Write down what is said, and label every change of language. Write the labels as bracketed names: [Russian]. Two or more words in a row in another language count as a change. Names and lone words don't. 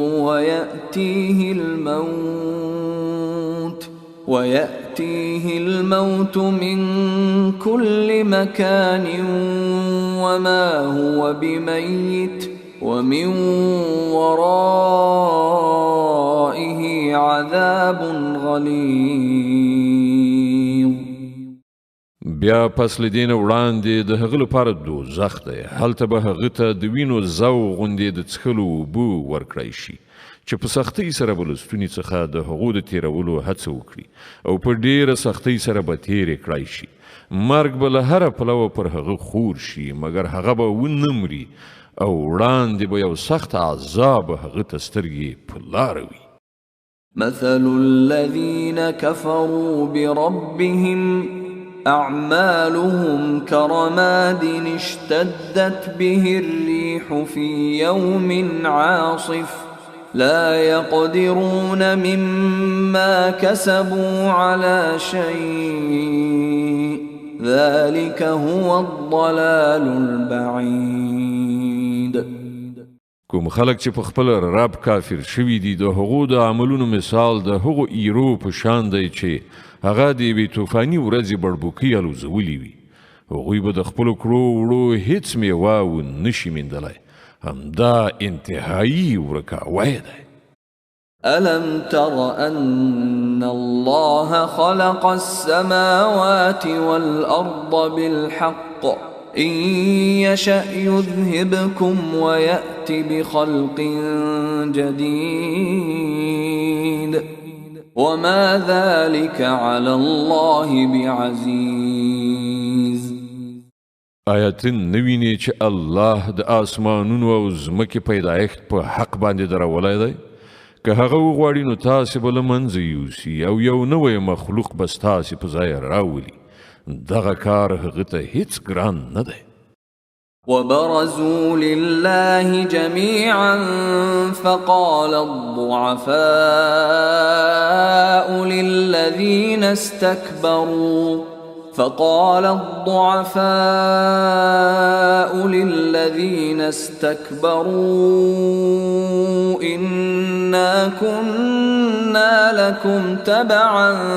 [Arabic] ويأتيه الموت من كل مكان وما هو بميت ومن ورائه عذاب غليظ. [Pashto] بیا پس له دې نه وړاندې د هغه لپاره دوزخ دی. هلته به هغه ته د وینو زو غوندې د څښلو اوبه ورکړی شي چې په سختۍ سره به له ستوني څخه د هغو د تیرولو هڅه وکړي او په ډېره سختۍ سره به تیرې کړی شي. مرګ به له هره پلوه پر هغه خور شي مګر هغه به ونه مري او وړاندې به یو سخت عذاب هغه ته سترګې په لاره وي. [Arabic] مثل الذين كفروا بربهم أعمالهم كرماد اشتدت به الريح في يوم عاصف لا يقدرون مما كسبوا على شيء ذلك هو الضلال البعيد. [Pashto] کوم خلق چې په خپل رب کافر شوي دي د هغو د عملونو مثال د هغو ایرو په شان دی چې هغه د یوې طوفاني ورځې بړبوکۍ الوزولي وي. هغوی به د خپلو کړو وړو هیڅ میوه ونشي میندلی. همدا انتهایی ورکاوی دی. [Arabic] ألم تر أن الله خلق السماوات والأرض بالحق إن يشأ يذهبكم ويأت بخلق جديد وما ذلك على الله بعزيز. [Pashto] آیت نویني چې الله د آسمانونو او ځمکې پیدایښت په حق باندې درولی دی. که هغه وغواړي نو تاسې به له منځه یوسي او یو نوی مخلوق به ستاسې په ځای راولي. دغه کار هغه ته هیڅ ګران نه دی. [Arabic] وبرزوا لله جميعا فقال الضعفاء للذين استكبروا إنا كنا لكم تبعا